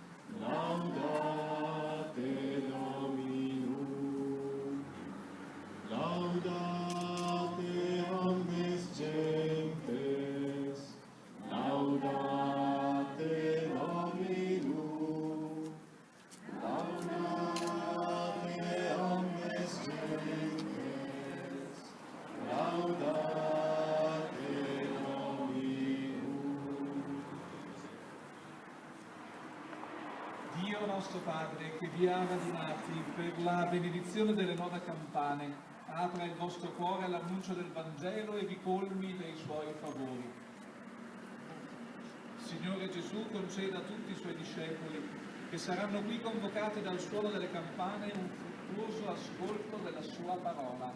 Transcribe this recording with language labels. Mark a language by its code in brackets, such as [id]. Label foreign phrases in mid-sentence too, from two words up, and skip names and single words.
[la] laudate Dominum, laudate omnes gentes, laudate Dominum, laudate omnes gentes, laudate Dominum. [it] Dio nostro Padre, che vi ha radunati per la benedizione delle 9 campane, apra il vostro cuore all'annuncio del Vangelo e vi colmi dei suoi favori. Signore Gesù, conceda a tutti i suoi discepoli, che saranno qui convocati dal suono delle campane, un fruttuoso ascolto della sua parola.